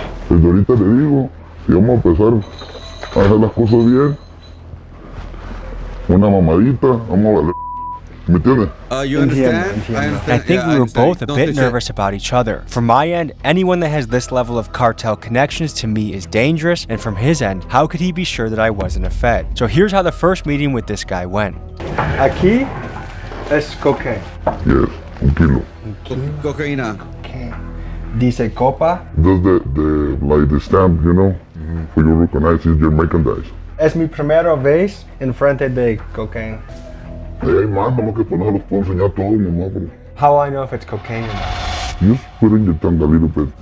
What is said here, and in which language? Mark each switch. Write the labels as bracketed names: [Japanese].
[Spanish] Desde ahorita le digo, si vamos a empezar a hacer las cosas bien, una mamadita, vamos a valer. ¿Me entiendes? [English] You understand? I understand. I think we were both a bit nervous about each other. From my end, anyone that has this level of cartel connections to me is dangerous, and from his end, how could he be sure that I wasn't a Fed? So here's how the first meeting with this guy went. [Spanish] Aquí es cocaine. Yes, un kilo. Cocaína. Okay. Dice copa. [English] That's like the stamp, you know, for you recognize it's your merchandise. [Spanish] Es mi primera vez en frente de cocaine. [English] Hey, man, [Spanish] lo que poner los puedo enseñar todo, mamá, bro. [English] How will I know if it's cocaine or not? Just put in your tongue a little bit.